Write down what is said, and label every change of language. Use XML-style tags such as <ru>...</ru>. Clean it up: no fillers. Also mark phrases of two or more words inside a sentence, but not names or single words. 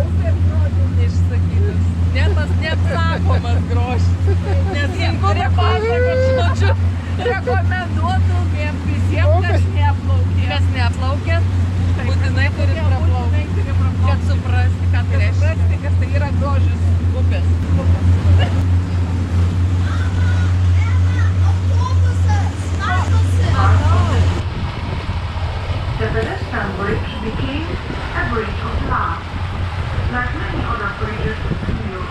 <lt>Upės grožis neišsakytas. Net tas neapsakomas grožis. Nes jie kurie pasakot, žodžiu, rekomenduotumėm visiems, kas neplaukė. Kas neplaukė, būtinai turi praplaukti. Kad suprasti, ką tai reiškia. Kad tai yra grožis upės.</lt> <en>The pedestrian bridge became a bridge of glass, like many other bridges in New York.</en>